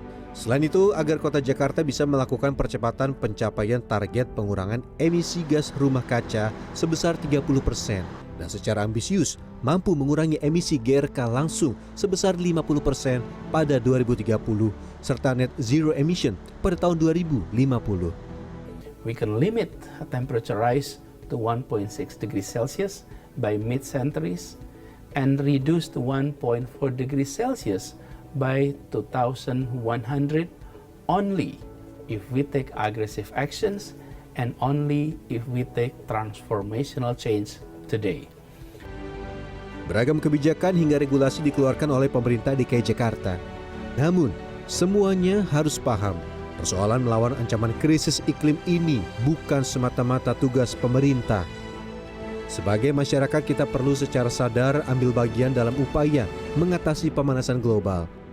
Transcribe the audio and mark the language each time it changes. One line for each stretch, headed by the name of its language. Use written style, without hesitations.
Indonesian: Selain itu, agar kota Jakarta bisa melakukan percepatan pencapaian target pengurangan emisi gas rumah kaca sebesar 30% dan secara ambisius mampu mengurangi emisi GRK langsung sebesar 50% pada 2030 serta net zero emission pada tahun 2050.
English: We can limit temperature rise to 1.6 degrees Celsius by mid-centuries and reduce to 1.4 degrees Celsius by 2100 only if we take aggressive actions and only if we take transformational change today.
Indonesian: Beragam kebijakan hingga regulasi dikeluarkan oleh pemerintah DKI Jakarta. Namun, semuanya harus paham, persoalan melawan ancaman krisis iklim ini bukan semata-mata tugas pemerintah. Sebagai masyarakat, kita perlu secara sadar ambil bagian dalam upaya mengatasi pemanasan global.